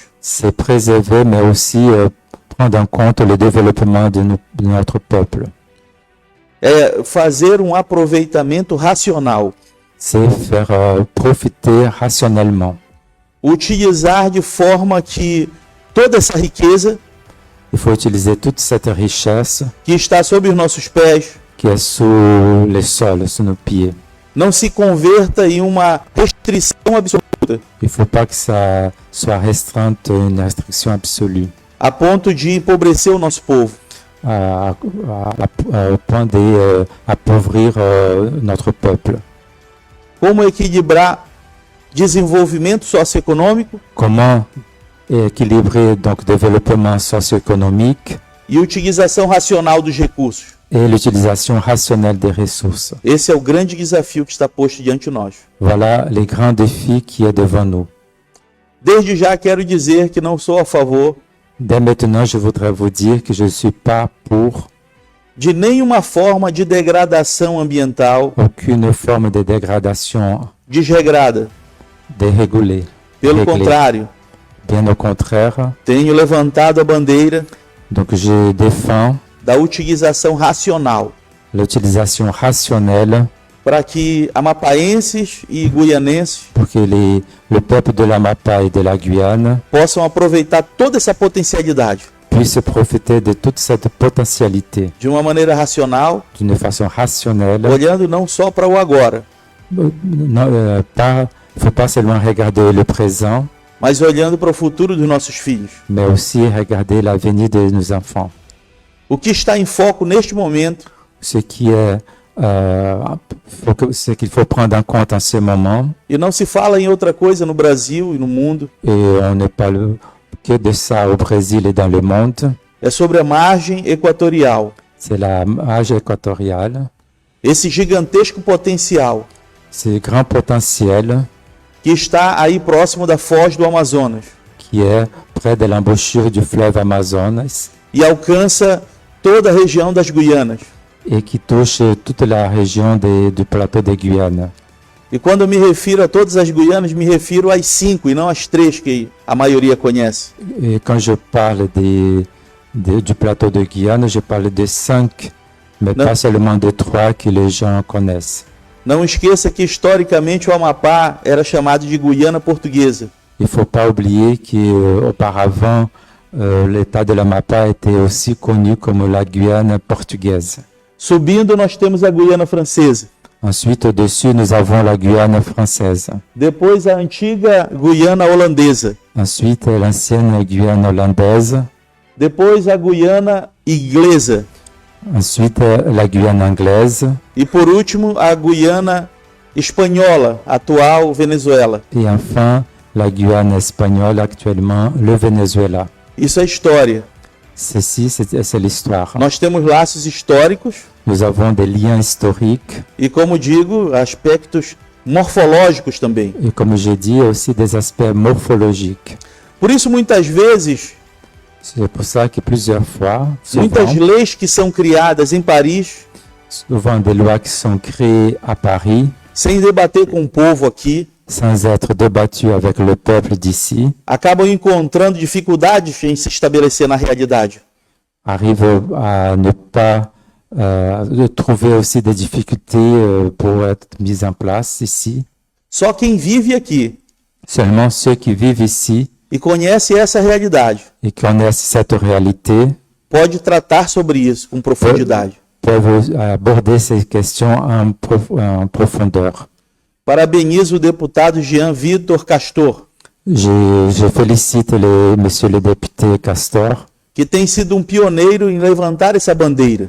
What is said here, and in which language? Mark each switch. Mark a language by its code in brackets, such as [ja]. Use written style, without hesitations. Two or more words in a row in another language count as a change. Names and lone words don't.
[fr] C'est préserver, mais aussi prendre en compte le développement de notre peuple. [pt] É fazer um aproveitamento racional, [fr] C'est faire profiter rationnellement. [pt] utilizar de forma que toda essa riqueza [fr] Il faut utiliser toute cette richesse [pt] que está sob os nossos pés [fr] qui est sous les sols, sous nos pieds. [pt] não se converta em uma restrição absoluta, [fr] Il ne faut pas que ça soit restreinte, une restriction absolue, [pt] a ponto de empobrecer o nosso povo. [fr] au point d'appauvrir notre peuple. [pt] Como equilibrar desenvolvimento socioeconômico [fr] Comment équilibrer donc développement socio-économique [pt] e utilização racional dos recursos. [fr] et l'utilisation rationnelle des ressources. [pt] Esse é o grande desafio que está posto diante de nós. [fr] Voilà les grands défis qui est devant nous. [pt] Desde já quero dizer que não sou a favor [fr] Dès maintenant, je voudrais vous dire que je ne suis pas pour [pt] de nenhuma forma de degradação ambiental [fr] aucune forme de dégradation [pt] desregrada. [fr] dérégulée. [pt] Pelo [fr] réglée. [pt] contrário, [fr] Bien au contraire, [pt] tenho levantado a bandeira [fr] donc je défends [pt] da utilização racional [fr] l'utilisation rationnelle [pt] para que amapaenses e guianenses [fr] pour que le peuple de l'Amapa et de la Guyane [pt] possam aproveitar toda essa potencialidade [fr] puisse profiter de toute cette potentialité [pt] de uma maneira racional, [fr] d'une façon rationnelle. [pt] olhando não só para o agora, [fr] Il ne faut pas seulement regarder le présent, [pt] mas olhando para o futuro dos nossos filhos. [fr] mais aussi regarder l'avenir de nos enfants. [pt] O que está em foco neste momento [fr] Ce qui est, ce qu'il faut prendre en compte en ce moment, [pt] e não se fala em outra coisa no Brasil e no mundo, [fr] et on ne parle que de ça au Brésil et dans le monde, [pt] é sobre a margem equatorial, [fr] c'est la marge équatoriale, [pt] esse gigantesco potencial [fr] ce grand potentiel [pt] que está aí próximo da foz do Amazonas [fr] qui est près de l'embouchure du fleuve Amazonas [pt] e alcança toda a região das Guianas. [fr] et qui touche toute la région du plateau de Guyane. [pt] E quando eu me refiro a todas as Guianas, me refiro às 5 e não às 3 que a maioria conhece. [fr] Et quand je parle du plateau de Guyane, je parle de 5, mais Non. pas seulement de 3 que les gens connaissent. [pt] Não esqueça que historicamente o Amapá era chamado de Guiana Portuguesa. [fr] Il ne faut pas oublier qu'auparavant, l'état de l'Amapa était aussi connu comme la Guyane portugaise. [pt] Subindo, nós temos a Guiana Francesa. [fr] Ensuite, au-dessus, nous avons la Guyane française. [pt] Depois, a antiga Guiana Holandesa. [fr] Ensuite, l'ancienne Guyane hollandaise. [pt] Depois, a Guiana Inglesa. [fr] Ensuite, la Guyane anglaise. [pt] E por último, a Guiana Espanhola, atual Venezuela. [fr] Et enfin, la Guyane espagnole, actuellement, le Venezuela. [pt] Isso é história. [fr] Ceci, c'est l'histoire. [pt] Nós temos laços históricos [fr] Nous avons des liens historiques [pt] e, como digo, aspectos morfológicos também. [fr] et, comme j'ai dit, aussi des aspects morphologiques. [pt] Por isso, muitas vezes, [fr] C'est pour ça que plusieurs fois, [pt] muitas leis que são criadas em Paris, [fr] souvent des lois qui sont créées à Paris, [pt] sem debater com o povo aqui, [fr] sans être débattues avec le peuple d'ici, [pt] acabam encontrando dificuldades em se estabelecer na realidade. [fr] arrivent à ne pas trouver aussi des difficultés pour être mises en place ici. [pt] Só quem vive aqui [fr] Seulement ceux qui vivent ici [pt] e conhecem essa realidade [fr] et qui connaissent cette réalité [pt] pode tratar sobre isso com profundidade. [fr] peuvent aborder ces questions en profondeur. [pt] Parabenizo o deputado Jean Vitor Castor, [fr] Je félicite monsieur le député Castor, [pt] que tem sido um pioneiro em levantar essa bandeira,